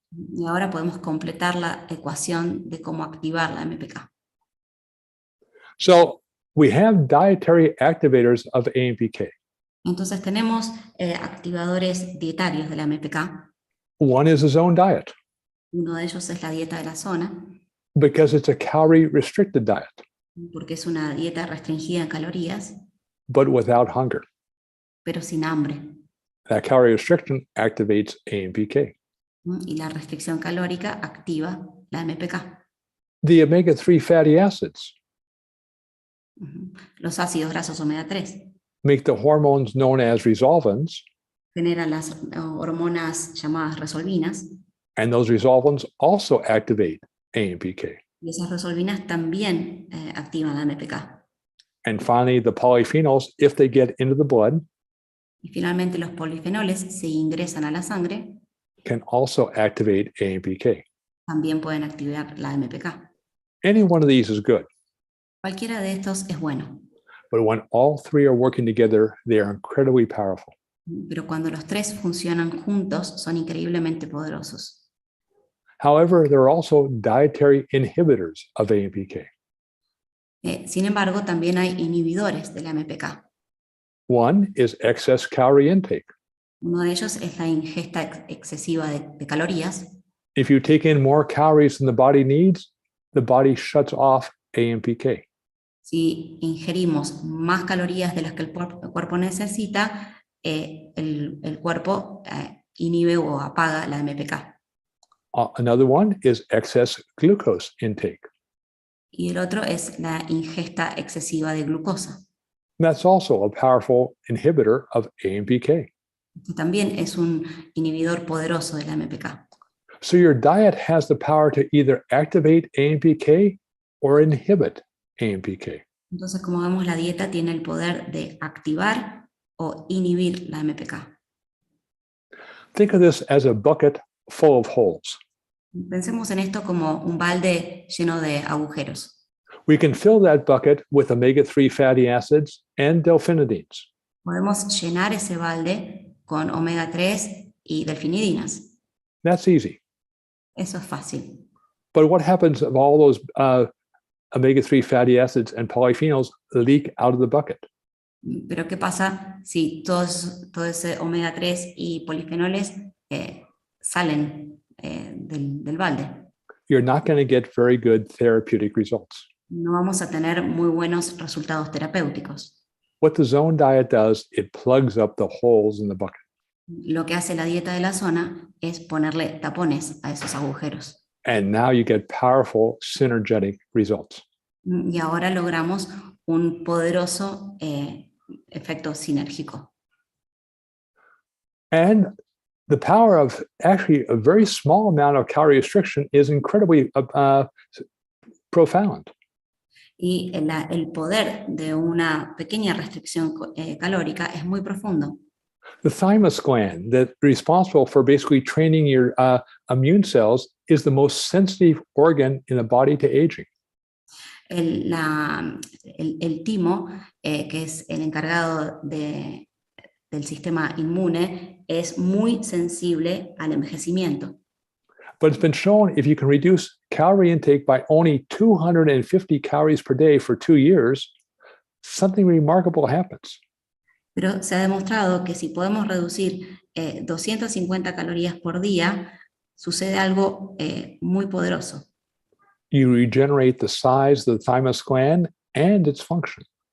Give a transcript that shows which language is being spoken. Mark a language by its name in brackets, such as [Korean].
[Spanish] Y ahora podemos completar la ecuación de cómo activar la MPK. [English] So we have dietary activators of AMPK. [Spanish] Entonces tenemos activadores dietarios de la MPK. [English] One is a zone diet [Spanish] Uno de ellos es la dieta de la zona, [English] because it's a calorie restricted diet, [Spanish] porque es una dieta restringida en calorías, [English] but without hunger. [Spanish] pero sin hambre. [English] That calorie restriction activates AMPK. [Spanish] Y la restricción calórica activa la MPK. [English] The omega-3 fatty acids [Spanish] Los ácidos grasos omega 3 [English] make the hormones known as resolvins, [Spanish] generan las hormonas llamadas resolvinas, [English] and those resolvins also activate AMPK. [Spanish] y esas resolvinas también activan la MPK. [English] And finally, the polyphenols, if they get into the blood, [Spanish] Y finalmente los polifenoles, si ingresan a la sangre, [English] can also activate AMPK. [Spanish] también pueden activar la MPK. [English] Any one of these is good, [Spanish] Cualquiera de estos es bueno, [English] but when all three are working together, they are incredibly powerful. [Spanish] pero cuando los tres funcionan juntos son increíblemente poderosos. [English] However, there are also dietary inhibitors of AMPK. [Spanish] Sin embargo, también hay inhibidores de la MPK. [English] One is excess calorie intake. [Spanish] Uno de ellos es la ingesta excesiva de calorías. [English] If you take in more calories than the body needs, the body shuts off AMPK. [Spanish] Si ingerimos más calorías de las que el cuerpo necesita, el cuerpo inhibe o apaga la MPK. [English] Another one is excess glucose intake. [Spanish] Y el otro es la ingesta excesiva de glucosa. [English] That's also a powerful inhibitor of AMPK. [Spanish] Que también es un inhibidor poderoso de la MPK. [English] So your diet has the power to either activate AMPK or inhibit AMPK. [Spanish] Entonces, como vemos, la dieta tiene el poder de activar o inhibir la MPK. [English] Think of this as a bucket full of holes. [Spanish] Pensemos en esto como un balde lleno de agujeros. [English] We can fill that bucket with omega-3 fatty acids and delphinidines. [Spanish] Podemos llenar ese balde con omega 3 y delfinidinas. [English] That's easy. [Spanish] Eso es fácil. [English] But what happens if all those omega-3 fatty acids and polyphenols leak out of the bucket? [Spanish] Pero ¿qué pasa si todo ese omega 3 y polifenoles salen del balde? [English] You're not going to get very good therapeutic results. [Spanish] No vamos a tener muy buenos resultados terapéuticos. [English] What the zone diet does, it plugs up the holes in the bucket. [Spanish] Lo que hace la dieta de la zona es ponerle tapones a esos agujeros. [English] And now you get powerful synergetic results. [Spanish] Y ahora logramos un poderoso efecto sinérgico. [English] And the power of actually a very small amount of calorie restriction is incredibly profound. [Spanish] Y el poder de una pequeña restricción calórica es muy profundo. [English] The thymus gland, that's responsible for basically training your immune cells, is the most sensitive organ in the body to aging. [Spanish] el timo, que es el encargado del sistema inmune, es muy sensible al envejecimiento. [English] But it's been shown if you can reduce calorie intake by only 250 calories per day for 2 years, something remarkable happens. [Spanish] Pero se ha demostrado que si podemos reducir 250 calorías por día, sucede algo muy poderoso. [English] You regenerate the size of the thymus gland and its function.